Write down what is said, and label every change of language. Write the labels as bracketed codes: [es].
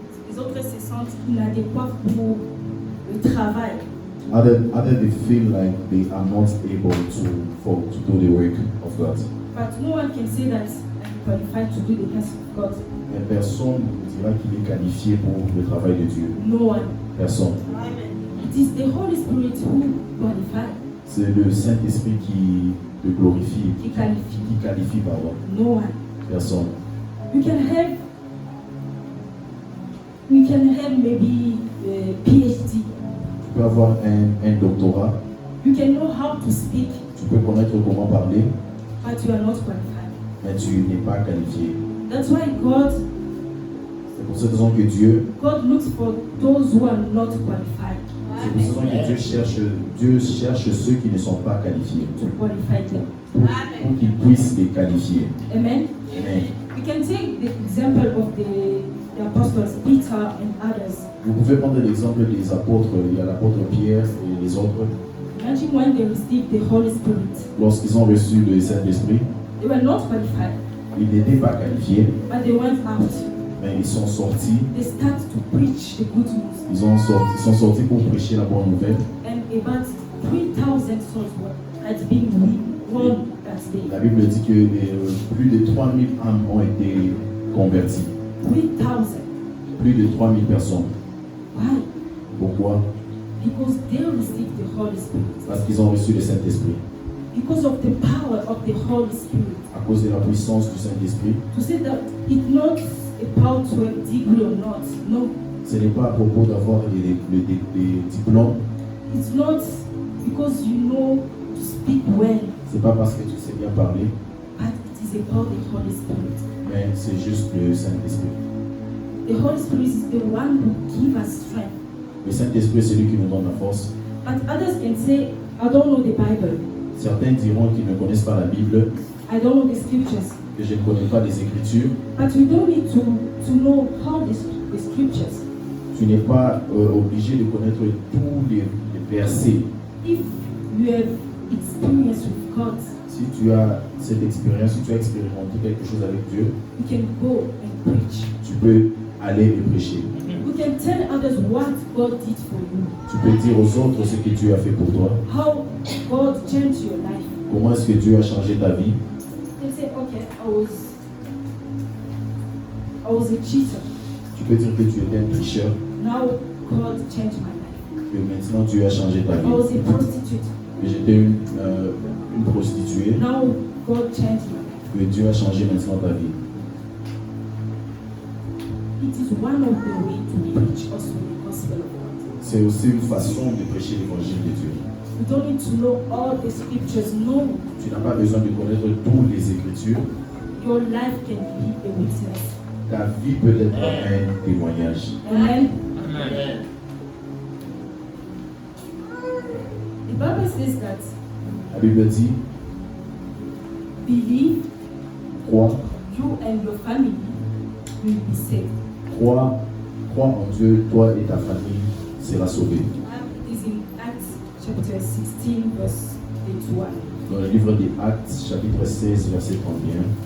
[fr] Les autres se sentent inadéquats pour le travail. [en] Other they feel like they are not able to do the work of God. But no one can say that I'm qualified to do the task of God. [fr] Mais personne ne dira qu'il est qualifié pour le travail de Dieu. [en] No one. [fr] Personne. [en] It is the Holy Spirit who qualifies, [fr] C'est le Saint-Esprit qui le glorifie, qui qualifie. qui qualifie, pardon. [en] No one. [fr] Personne. [en] We can have maybe a PhD. [fr] Tu peux avoir un doctorat, [en] You can know how to speak. [fr] tu peux connaître comment parler, [en] but you are not qualified. [fr] mais tu n'es pas qualifié. [en] That's why God [fr] C'est pour cette raison que Dieu [en] looks for those who are not qualified [fr] C'est pour cette raison que Dieu cherche ceux qui ne sont pas qualifiés [en] to qualify them. [fr] pour qu'ils puissent les qualifier. [en] Amen. [fr] Amen. [en] We can take the example of the apostles Peter and others. [fr] Vous pouvez prendre l'exemple des apôtres, il y a l'apôtre Pierre et les autres. [en] Imagine when they received the Holy Spirit. [fr] Lorsqu'ils ont reçu le Saint-Esprit, [en] They were not qualified, [fr] ils n'étaient pas qualifiés, [en] but they went out. [fr] mais ils sont sortis. [en] They started to preach the good news. [fr] Ils sont sortis pour prêcher la bonne nouvelle. [en] And about 3,000 souls had been won that day. [fr] La Bible dit que plus de 3000 âmes ont été converties. [en] 3,000. [fr] Plus de 3000 personnes. [en] Why? [fr] Pourquoi? [en] Because they received the Holy Spirit. [fr] Parce qu'ils ont reçu le Saint-Esprit. [en] Because of the power of the Holy Spirit. [fr] À cause de la puissance du Saint-Esprit. [en] To say that it's not about to a degree or not. No. [fr] Ce n'est pas à propos d'avoir les diplômes. [en] It's not because you know to speak well. [fr] C'est pas parce que tu sais bien parler, [en] But it is about the Holy Spirit. [fr] mais c'est juste le Saint-Esprit. [en] The Holy Spirit is the one who gives us strength. [fr] Le Saint-Esprit, c'est lui qui nous donne la force. [en] But others can say, I don't know the Bible. [fr] Certains diront qu'ils ne connaissent pas la Bible, [en] I don't know the scriptures. [fr] que je ne connais pas les Écritures. [en] But we don't need to know how the scriptures. [fr] Tu n'es pas obligé de connaître tous les versets. [en] If you have experience with God, [fr] Si tu as cette expérience, si tu as expérimenté quelque chose avec Dieu, [en] you can go and preach. [fr] tu peux aller et prêcher. [en] You can tell others what God did for you. [fr] Tu peux dire aux autres ce que Dieu a fait pour toi. [en] How God changed your life. [fr] Comment est-ce que Dieu a changé ta vie? [en] You say, okay, I was a cheater. [fr] Tu peux dire que tu étais un tricheur, [en] Now God changed my life. [fr] que maintenant Dieu a changé ta [en] I [fr] vie. [en] was a prostitute. [fr] Que j'étais une prostituée, [en] Now God changed my life. [fr] que Dieu a changé maintenant ta vie. [en] It is one of the ways to preach also the gospel of God. [fr] C'est aussi une façon de prêcher l'évangile de Dieu. [en] You don't need to know all the scriptures. No, [fr] Tu n'as pas besoin de connaître toutes les Écritures. [en] your life can be a witness. [fr] Ta vie peut être un témoignage. [en] Amen. [fr] Amen. [en] The Bible says that [fr] La Bible dit, [en] believe [fr] crois, [en] you and your family will be saved. [fr] crois en Dieu, toi et ta famille sera sauvée. [en] It is in Acts chapter 16, verse 81. [fr] Dans le livre des Actes, chapitre 16, verset 31.